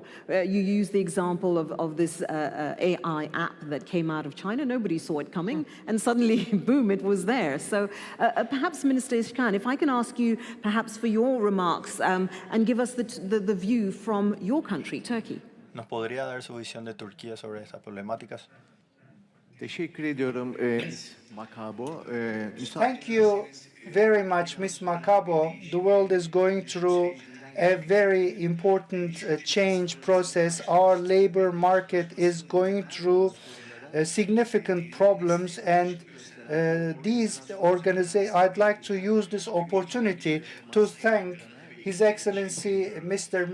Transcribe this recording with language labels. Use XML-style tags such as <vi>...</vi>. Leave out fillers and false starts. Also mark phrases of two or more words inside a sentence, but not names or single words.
<en>You use the example of this AI app that came out of China. Nobody saw it coming, and suddenly, boom, it was there. So perhaps, Minister Ishkan, if I can ask you perhaps for your remarks and give us the view from your country, Turkey.</en> <es>¿Nos podría dar su visión de Turquía sobre estas problemáticas?</es> <tr>Teşekkür ediyorum Ms. Makabo.</tr> <en>Thank you very much, Ms. Makabo. The world is going through a very important change process. Our labor market is going through significant problems, and I'd like to use this opportunity to thank His Excellency, Mr.</en>